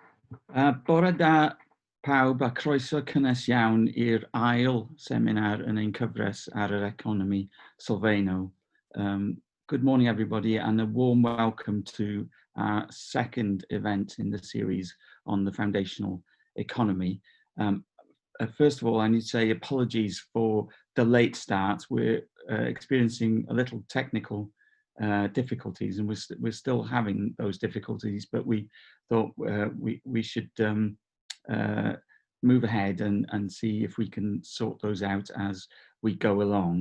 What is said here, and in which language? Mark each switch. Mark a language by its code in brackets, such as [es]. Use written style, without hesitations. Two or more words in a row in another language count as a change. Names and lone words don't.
[cy] Bore da pawb a croeso cynnes iawn i'r ail seminar yn ein cyfres ar yr economy sylfaenol. [en] Good morning everybody and a warm welcome to our second event in the series on the foundational economy. First of all, I need to say apologies for the late start. We're experiencing a little technical difficulties, and we're still having those difficulties, but we thought we should move ahead and see if we can sort those out as we go along.